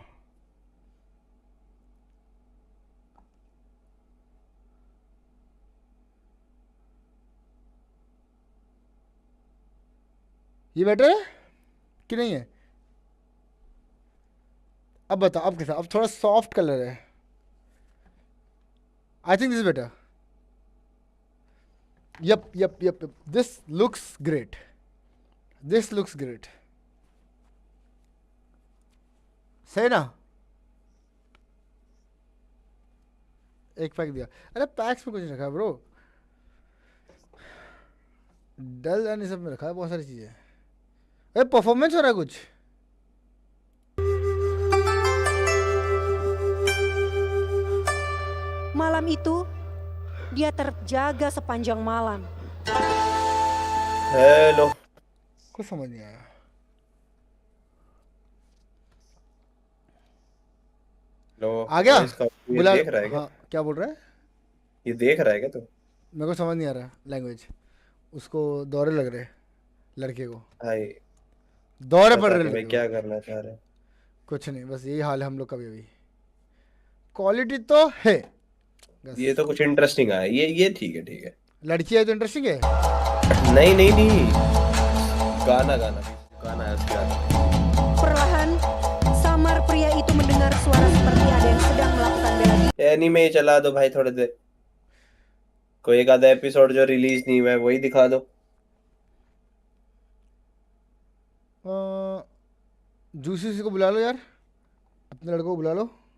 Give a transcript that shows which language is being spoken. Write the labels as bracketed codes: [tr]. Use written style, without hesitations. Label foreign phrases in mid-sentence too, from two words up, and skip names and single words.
[hi] ये बेटर है कि नहीं है? अब बताओ, अब कैसा? अब थोड़ा [en] soft color [hi] है। [en] I think this better. yup yup yup, this looks great, this looks great. [hi] सही ना? एक पैक दिया। अरे पैक्स में कुछ नहीं रखा है ब्रो, डल एंड सब में रखा है बहुत सारी चीजें। अरे परफॉर्मेंस हो रहा है कुछ। [id] Malam itu, dia terjaga sepanjang malam. [hi] हेलो। कुछ समझ नहीं आया। लो आ गया? इसका ये बुला। देख रहा है क्या? हाँ क्या बोल रहा है? ये देख रहा है क्या तू? मेरे को समझ नहीं आ रहा लैंग्वेज। उसको दौरे लग रहे, लड़के को भाई दौरे पता पड़ रहे नहीं भाई लड़के को। क्या करना चाह रहे हैं। कुछ नहीं, बस यही हाल है हम लोग का भी अभी। क्वालिटी तो है बस। ये तो कुछ इंटरेस्टिंग आया, ये ठीक है ठीक है। लड़की है तो इंटरेस्टिंग है। नहीं नहीं नहीं, गाना गाना गाना है उसके बाद। [id] Perlahan, samar pria itu mendengar suara seperti ada yang sedang melakukan bela diri. [hi] एनीमे चला दो भाई थोड़े देर, कोई एक आधा एपिसोड जो रिलीज नहीं हुआ है वही दिखा दो। जूसी को बुला लो यार, अपने लड़कों को बुला लो।